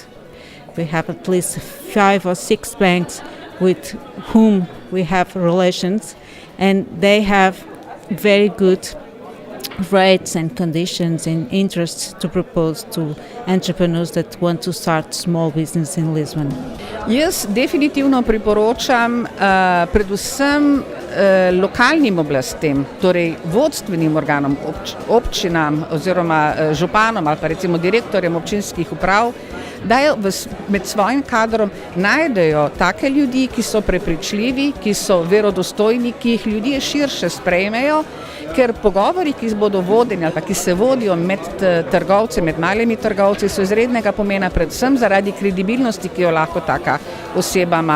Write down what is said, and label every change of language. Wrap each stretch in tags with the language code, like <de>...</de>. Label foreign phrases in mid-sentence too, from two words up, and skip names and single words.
<en>We have at least 5 or 6 banks with whom we have relations, and they have very good rates and conditions and interests to propose to entrepreneurs that want to start small business in Lisbon.</en> <sl>Jaz definitivno priporočam predvsem lokalnim oblastem, torej vodstvenim organom, občinam oziroma županom ali pa recimo direktorjem občinskih uprav, da med svojim kadrom najdejo take ljudi, ki so prepričljivi, ki so verodostojni, ki jih ljudje širše sprejmejo, ker pogovori, ki bodo vodeni ali pa ki se vodijo med trgovci, med malimi trgovci, so izrednega pomena predvsem zaradi kredibilnosti, ki jo lahko taka oseba ima.</sl>